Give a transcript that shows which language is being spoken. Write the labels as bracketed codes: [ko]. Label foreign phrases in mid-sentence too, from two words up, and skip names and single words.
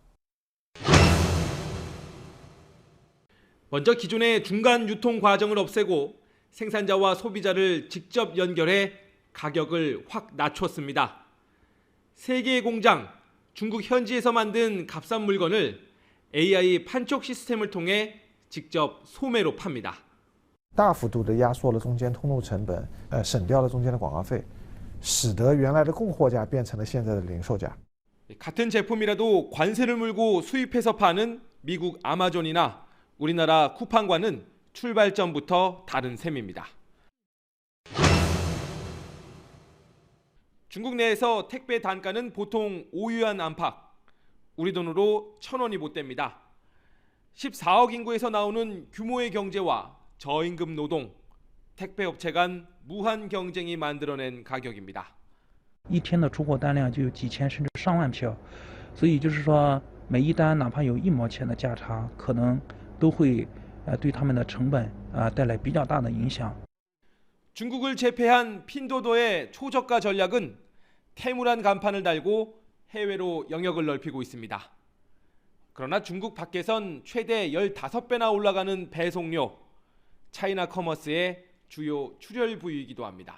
[ko] 먼저 기존의 중간 유통 과정을 없애고 생산자와 소비자를 직접 연결해 가격을 확 낮췄습니다. 3개의 공장, 중국 현지에서 만든 값싼 물건을 AI 판촉 시스템을 통해 직접 소매로 팝니다. [zh] 大幅度地压缩了中间通路成本，省掉了中间的广告费，使得原来的供货价变成了现在的零售价。 [ko] 같은 제품이라도 관세를 물고 수입해서 파는 미국 아마존이나 우리나라 쿠팡과는 출발점부터 다른 셈입니다. 중국 내에서 택배 단가는 보통 5유안 안팎, 우리 돈으로 1,000원이 못 됩니다. 14억 인구에서 나오는 규모의 경제와 저임금 노동, 택배업체 간 무한 경쟁이 만들어낸 가격입니다. [zh] 一天的出货单量就有几千甚至上万票，所以就是说每一单哪怕有1毛钱的价差，可能都会对他们的成本带来比较大的影响。 [ko] 중국을 제패한 핀도더의 초저가 전략은 테무란 간판을 달고 해외로 영역을 넓히고 있습니다. 그러나 중국 밖에선 최대 15배나 올라가는 배송료, 차이나 커머스의 주요 출혈 부위이기도 합니다.